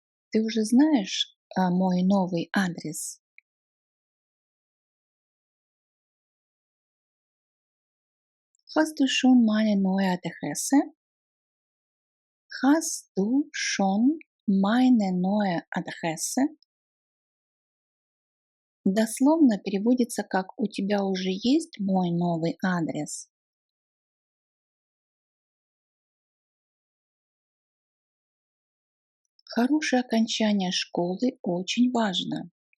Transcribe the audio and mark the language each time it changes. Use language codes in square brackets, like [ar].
[ru] Ты уже знаешь мой новый адрес? [de] Hast du schon meine neue Adresse? Hast du schon meine neue Adresse? [ru] Дословно переводится как [de] «У тебя уже есть мой новый адрес?» [ru] Хорошее окончание школы очень важно.